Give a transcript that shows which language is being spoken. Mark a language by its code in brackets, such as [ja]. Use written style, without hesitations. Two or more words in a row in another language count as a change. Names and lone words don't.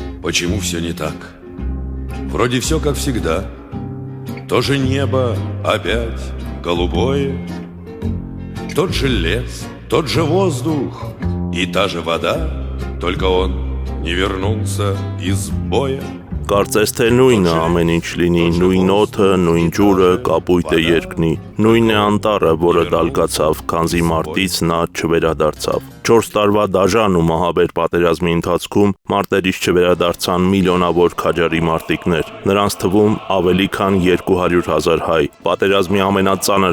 [ru] почему все не так? Вроде все как всегда. То же небо опять голубое, тот же лес, тот же воздух и та же вода, только он не вернулся из боя. [hy] Կարծես թե նույնը ամեն ինչ լինի, նույն օդը, նույն ջուրը, կապույտը երկնի, նույն է անտառը, որը դալկացավ, քանզի մարտից նա չվերադարձավ։ 4 տարվա դաժան ու մահաբեր պատերազմի ընթացքում մարտերից չվերադարձան միլիոնավոր քաջարի մարտիկներ, նրանց թվում ավելի քան 200,000 հայ։ Պատերազմի ամենածանր